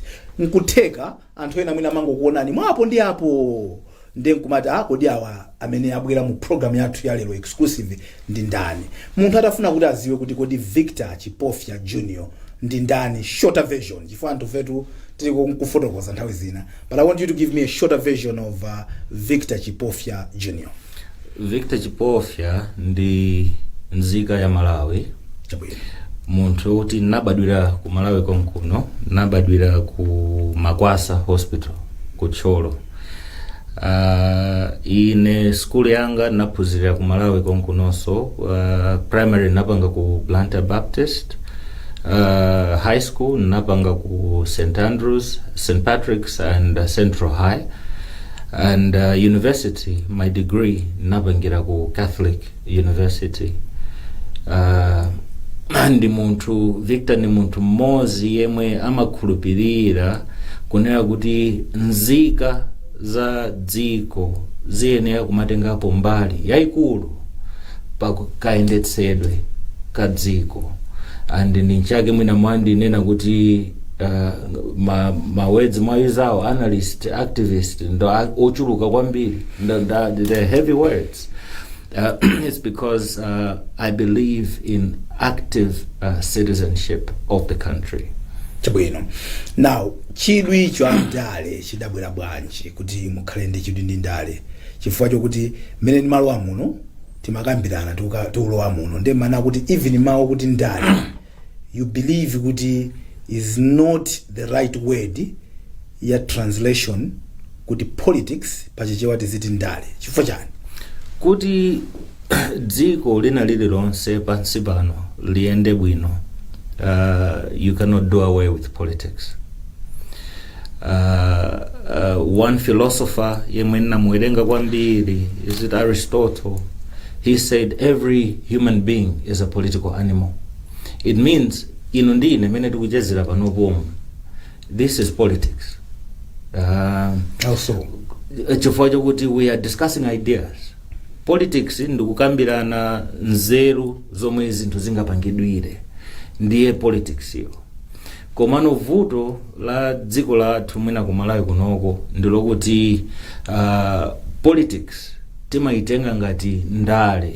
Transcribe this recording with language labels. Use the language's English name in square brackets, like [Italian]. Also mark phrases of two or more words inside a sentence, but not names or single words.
[Nyanja] Nkutheka anthu ena mwina mango kuonani mwapo ndi apo ndenkumati kodi awa amene abwera mu program yathu ya lero exclusive ndi ndani. Munthu atafuna kuti aziwe kuti kodi Victor Chipofya Jr. ndi ndani, [English] shorter version [Nyanja] chifukwa anthu vetu tili kufotokoza nthawi zina, [English] but I want you to give me a shorter version of Victor Chipofya Jr. [Nyanja] Victor Chipofya ndi nzika ya Malawi. Chabwino. Munthu uti nabadwira ku Malawi konkuno, nabadwira ku Makwasa Hospital ku Cholo. Ine school yanga naphunzira ku Malawi konkunonso, primary napanga ku Blantyre Baptist, [English] high school [Nyanja] napanga ku St Andrews, St Patrick's and Central High, [English] and university my degree [Nyanja] napangira ku Catholic University. Ndi munthu Victor ni munthu mmozi yemwe amakhulupirira kunena kuti nzika za dziko ziyenera kumatengapo mbali yayikulu pakayendetsedwe ka dziko. And ndi nchake mwina mwandi nena kuti words mwayizawo [English] analyst, activist [Nyanja] ndo ochuluka kwambiri, [English] the heavy words. It's because I believe in active citizenship of the country. [Nyanja] Chabwino. Now, chidwi cho ndale chidabwera bwanji kuti mukhale ndi chidwi ndi ndale. Chifukwa chokuti mene ni malo amuno timakambirana tulowa muno ndi mana kuti even mawu kuti ndale [English] you believe [Nyanja] kuti [English] is not the right word [Nyanja] ya translation kuti politics pachichewa tiziti ndale. Chifukwa chani? Kuti dziko lina lililonse pansi pano liyende bwino, [English] you cannot do away with politics. One philosopher [Nyanja] yemwe namuwerenga kwambiri, [English] is it Aristotle? He said every human being is a political animal. [Nyanja] It means ino ndine mene tikuchezera panopo, [English] this is politics. Also [Nyanja] chifukwa chokuti [English] we are discussing ideas. [Nyanja] Politics ndikukambirana nzeru zomwe zinthu zingapangidwire, ndiye politics yo. Komano vuto la dziko lathu mwina ku Malawi kunoko ndilokuti politics timaitenga ngati ndale.